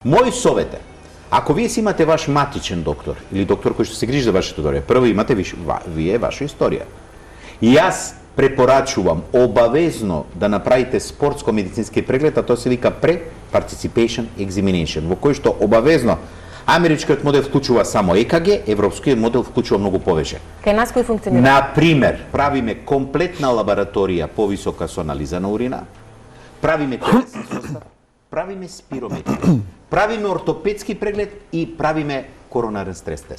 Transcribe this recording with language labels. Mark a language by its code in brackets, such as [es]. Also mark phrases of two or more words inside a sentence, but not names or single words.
[mk] Мој совет е, ако вие си имате ваш матичен доктор или доктор кој што се грижи за вашето здравје, прво имате вие ваша историја. И јас препорачувам обавезно да направите спортско-медицински преглед, а тоа се вика [en] pre-participation examination, [mk] во кој што обавезно америчкиот модел вклучува само ЕКГ, европскиот модел вклучува многу повеќе. Кај нас кој функционира? Например, правиме комплетна лабораторија повисока со анализа на урина, правиме телесен состав, правиме спирометрија, правиме ортопедски преглед и правиме коронарен стрес тест.